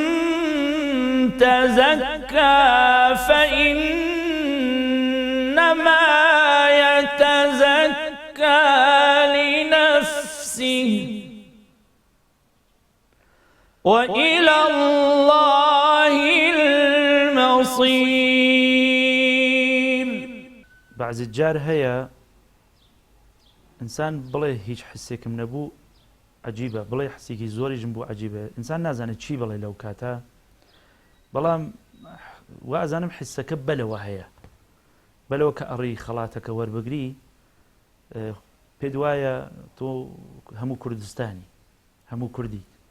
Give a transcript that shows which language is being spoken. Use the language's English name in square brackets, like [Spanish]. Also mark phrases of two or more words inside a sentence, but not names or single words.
[Arabic] تزكى فإنما يتزكى لنفسه وإلى الله المصير. بعض الجار هيا إنسان [Central Kurdish] بڵێ هیچ حسێکم نەبوو عجیبە بڵێ حسێکی زۆریشم بوو عجیبە ئینسان نازانێت چی بڵێ لەو کاتە بەڵام وازانم حسەکە بەلەوە هەیە بەلەوە کە ئەڕی خەڵاتەکە وەربگری پێت وایە تۆ هەموو کوردستانی هەموو کوردی